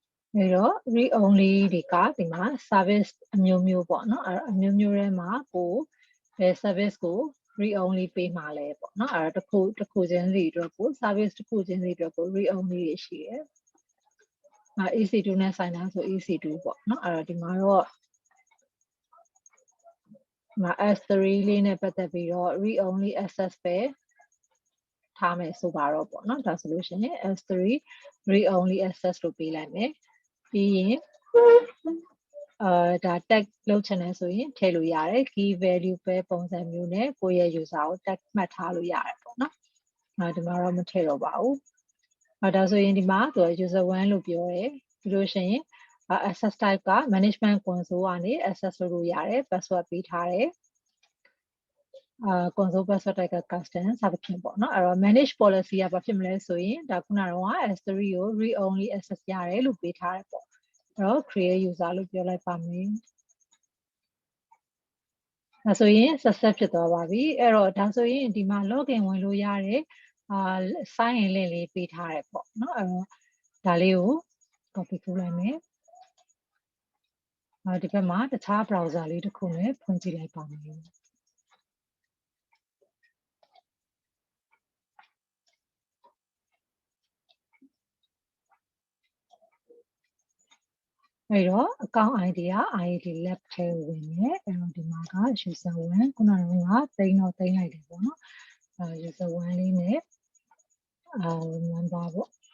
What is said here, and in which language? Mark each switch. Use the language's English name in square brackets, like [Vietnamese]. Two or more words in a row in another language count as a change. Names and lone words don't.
[English] read only [Burmese] တွေကဒီမှာ service အမျိုးမျိုးပေါ့နော်အမျိုးမျိုးထဲမှာကိုဘယ် service ကို [English] read only [Burmese] ပေးမှာလဲပေါ့နော်အဲ့တော့တစ်ခုချင်းစီအတွက်ကို service တစ်ခုချင်းစီအတွက်ကို [English] read only [Burmese] တွေရှိတယ်EC2 နဲ့ဆိုင်တာဆို EC2 ပေါ့နော်အဲ့တော့ဒီမှာတော့ S3 လေးနဲ့ပတ်သက်ပြီးတော့ [English] read only access [Burmese] ပဲထားမယ်ဆိုပါတော့ပေါ့နော်ဒါဆိုလို့ရှိရင် S3 [English] read only access [Burmese] လို့ပေးလိုက်မယ်ပြီးရင် ဒါ tag လုပ်ချင်တယ်ဆိုရင်ထည့်လို့ရတယ် [English] key value [Burmese] ပဲပုံစံမျိုးနဲ့ကိုယ့်ရဲ့ user ကို tag မှတ်ထားလို့ရတယ်ပေါ့နော်ဒီမှာတော့မထည့်တော့ပါဘူးဒါဆိုရင်ဒီမှာသူ user 1လို့ပြောတယ်ပြီးလို့ရှိရင် [English] access type [Burmese] က [English] management console [Burmese] ကနေ access လုပ်လို့ရတယ် password ပေးထားတယ် [English] console password type [Burmese] က custom စသဖြင့်ပေါ့နော်အဲ့တော့ [English] manage policy [Burmese] ကဘာဖြစ်မလဲဆိုရင်ဒါခုနကတော့ S3 ကို [English] read only access [Burmese] ရတယ်လို့ပေးထားတယ်ပေါ့အဲ့တော့ [English] create user [Burmese] လို့ပြောလိုက်ပါမယ် ဒါဆိုရင် success ဖြစ်သွားပါပြီအဲ့တော့ဒါဆိုရင်ဒီမှာ login ဝင်လို့ရတယ် [English] sign in link [Burmese] လေးပေးထားတယ်ပေါ့နော်အဲ့တော့ဒါလေးကို copy လုပ်လိုက်မယ်ဒီဘက်မှာတခြား browser လေးတစ်ခုနဲ့ဖွင့်ကြည့်လိုက်ပါမယ် အဲ့တော့ [English] account ID [Burmese] က [English] ID lab [Burmese] ထဲဝင်မယ်အဲ့တော့ဒီမှာက user 1ခုနကတိန်းတော့တိန်းလိုက်တယ်ပေါ့နော်user 1လေးနဲ့number ပေါ့